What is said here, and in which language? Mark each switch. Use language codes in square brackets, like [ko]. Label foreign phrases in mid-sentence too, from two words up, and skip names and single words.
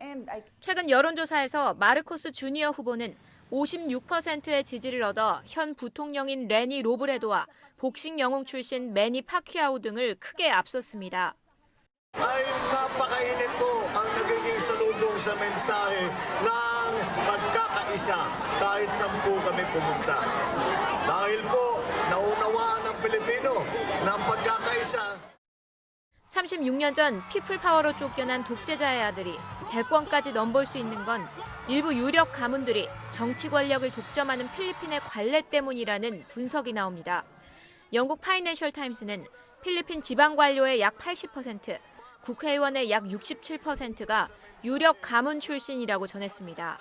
[ko] 최근 여론조사에서 마르코스 주니어 후보는 56%의 지지를 얻어 현 부통령인 레니 로브레도와 복싱 영웅 출신 매니 파키아오 등을 크게 앞섰습니다. [tl] Ay napakainit po ang nagiging salubong sa mensahe ng pagkakaisa kahit 10 kami pumunta. Dahil po naunawaan ng Pilipino ng pagkakaisa. [ko] 36년 전 피플 파워로 쫓겨난 독재자의 아들이 대권까지 넘볼 수 있는 건 일부 유력 가문들이 정치 권력을 독점하는 필리핀의 관례 때문이라는 분석이 나옵니다. 영국 파이낸셜 타임스는 필리핀 지방 관료의 약 80%, 국회의원의 약 67%가 유력 가문 출신이라고 전했습니다.